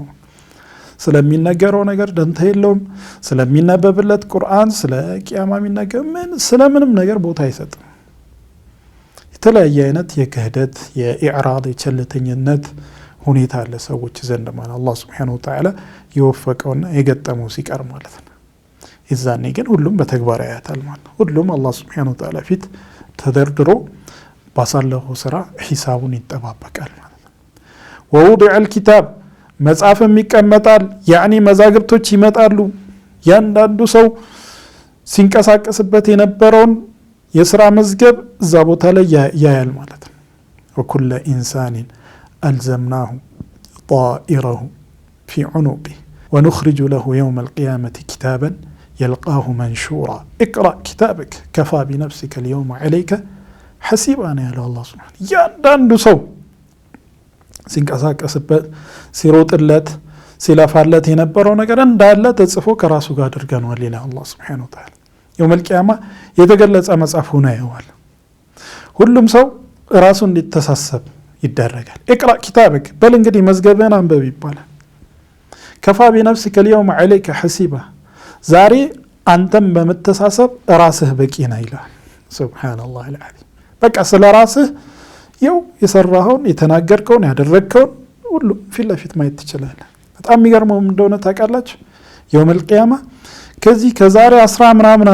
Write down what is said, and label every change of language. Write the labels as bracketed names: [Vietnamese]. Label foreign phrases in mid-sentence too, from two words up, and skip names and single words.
[Amharic] ስለሚነገረው ነገር ደንታ የለውም ስለሚነበብለት ቁርአን ስለ ቂያማ የሚነገር ምን ስለምንም ነገር ቦታ አይሰጥም የተለያየ አይነት የክህደት የኢዕራድ የቸልተኝነት ሁኔታ አለ ሰዎች ዘንድ ማለት አላህ [Arabic] سبحانه وتعالى [Amharic] ይወፈቀውና የገጠመው ሲቀር ማለት ነው ይዛኔ ግን ሁሉም በተግባር ያያታል ማለት ሁሉም አላህ Subhanahu [Arabic] وتعالى [Amharic] ፊት ተደርድሮ ባሳለፈው ስራ ሂሳቡን ይጠባበቃል ማለት ነው [Arabic] ووضع الكتاب [Amharic] መጽሐፍም ይቀመጣል ያኒ መዛግብቶች ይመጣሉ ያንዳንዱ ሰው ሲንቀሳቀስበት የነበረውን የሥራ መዝገብ እዛ ቦታ ላይ ያያል ማለት ነው [Arabic] وكل انسان الزمناه طائره في عنقه ونخرج له يوم القيامه كتابا يلقاه منشورا اقرأ كتابك كفى بنفسك اليوم عليك حسيبا يا الله سبحانه [Amharic] ያንዳንዱ ሰው ሲንቀሳቀስበት ሲሮጥለት ሲላፋለት የነበረው ነገር እንዳለ ተጽፎ ከራሱ ጋር አድርገናል ይላል አላህ [Arabic] سبحانه وتعالى يوم القيامه [Amharic] የተገለጸ መጽሐፍ ሆነ ያዋል ሁሉም ሰው ራሱን እንዲተሳሰብ ይደረጋል። [Arabic] اقرأ كتابك [Amharic] በል እንግዲህ መዝገብህን አንብብ ይባላል። [Arabic] كفى بنفسك اليوم عليك حسيبا [Amharic] ዛሬ አንተም በመተሳሰብ ራስህ በቂ ነህ ይላል። [Arabic] سبحان الله العظيم [Amharic] በቃ ስለ ራስህ ይው የሰራኸውን የተናገርከውን ያደረግከውን ሁሉ ፊት ለፊት ማየት ትችላለህ። በጣም የሚገርመው እንደሆነ ታውቃላችሁ [Arabic] يوم القيامة [Amharic] ከዚህ ከዛሬ 10 ምናምን